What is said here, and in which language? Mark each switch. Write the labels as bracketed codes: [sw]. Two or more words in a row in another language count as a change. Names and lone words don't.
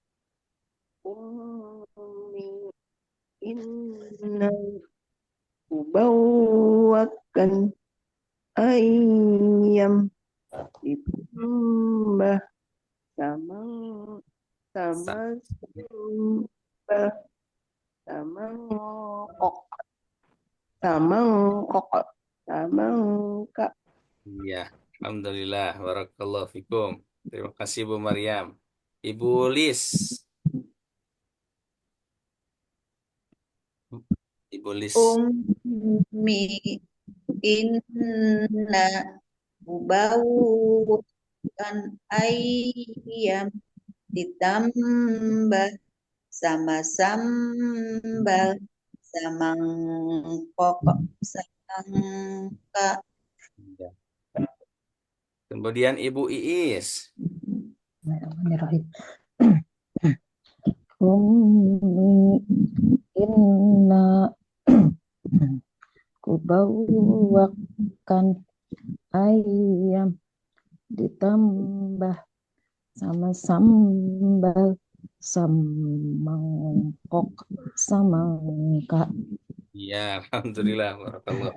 [id] Ummi inna ubawwakan ayam ditambah sama sama Sa- sambal samangkok samangkok samangka. Iya, alhamdulillah. [ar] Barakallahu fikum. [id] Terima kasih Bu Mariam. Ibu Lis. Ibu Lis. Ummi inna ubawwakan ayam ditambah sama sambal samangkok samangka. Iya. Kemudian Ibu Iis. [ar] Bismillahirrahmanirrahim. [id] Ummi inna kubawwakan ayam ditambah sama sambal samangkok samangka. Iya, alhamdulillah. Barakallah.